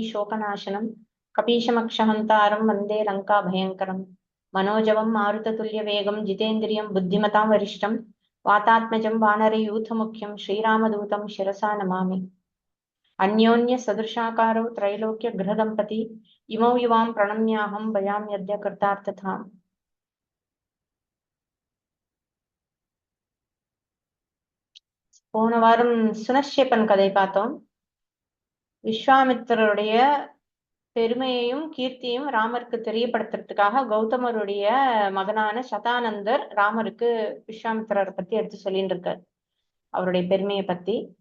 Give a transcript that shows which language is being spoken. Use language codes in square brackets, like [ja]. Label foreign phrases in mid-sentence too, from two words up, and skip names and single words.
[sa] शोकनाशनं कपीशमक्षहन्तारं वन्दे लङ्काभयङ्करम् मनोजवं मारुततुल्यवेगं जितेन्द्रियं बुद्धिमतां वरिष्ठं वातात्मजं वानरयूथमुख्यं श्रीरामदूतं शिरसा नमामि अन्योन्य सदृशाकारौ त्रैलोक्यगृहदम्पती इमौ युवां प्रणम्याहं भजाम्यद्य कृतार्थताम् [ta] போன வாரம் சுனஷேபன் கதை பார்த்தோம். விஸ்வாமித்திரருடைய பெருமையையும் கீர்த்தியும் ராமருக்கு தெரியப்படுத்துறதுக்காக கௌதமருடைய மகனான சதானந்தர் ராமருக்கு விஸ்வாமித்திரரை பத்தி எடுத்து சொல்லிட்டு இருக்கார், அவருடைய பெருமையை பத்தி.